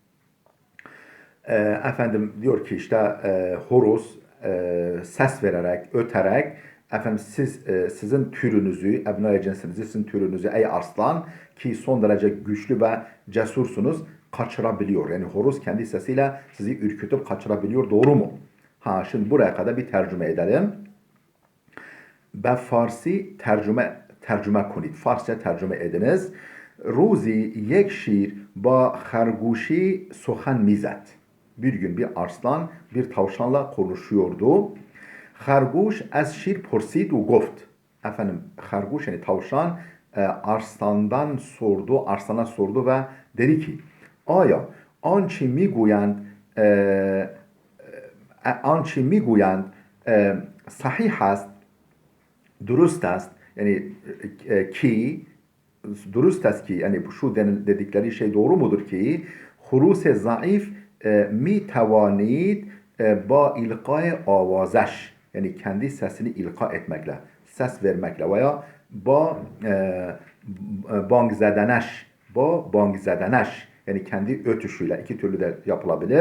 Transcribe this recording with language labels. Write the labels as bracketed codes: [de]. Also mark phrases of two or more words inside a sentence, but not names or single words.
[tr] Efendim diyor ki işte horoz ses vererek, öterek efendim sizin türünüzü, ebnai cinsinizi, sizin türünüzü ey arslan ki son derece güçlü ve cesursunuz kaçırabiliyor. Yani horoz kendi sesiyle sizi ürkütüp kaçırabiliyor. Doğru mu? Şimdi buraya kadar bir tercüme edelim. [fa] به فارسی ترجمه کنید. [tr] Farsça tercüme ediniz. [fa] روزی یک شیر با خرگوشی سخن میزد. [tr] Bir gün bir arslan bir tavşanla konuşuyordu. [fa] خرگوش از شیر پرسید و گفت. [tr] Efendim xerguş yani tavşan arslana sordu ve dedi ki [fa] آیا آنچه میگویند صحیح است درست است [tr] yani ki [fa] درست است [tr] ki yani şu dedikleri şey doğru mudur ki [fa] خروس ضعیف می‌تواند با القای آوازش [tr] yani kendi sesini ilka etmekle ses vermekle veya [fa] بانگ زدنش [tr] yani kendi ötüşüyle iki türlü de yapılabilir.